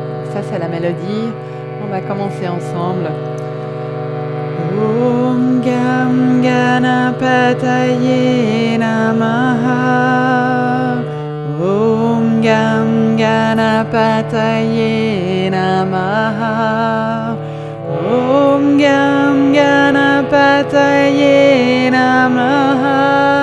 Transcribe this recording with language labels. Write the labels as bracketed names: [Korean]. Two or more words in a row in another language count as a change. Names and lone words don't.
[French] ça c'est la mélodie. On va commencer ensemble. [Sanskrit] Om Gam Ganapataye Namaha. Om Gam Ganapataye Namaha. Om Gam Ganapataye Namaha.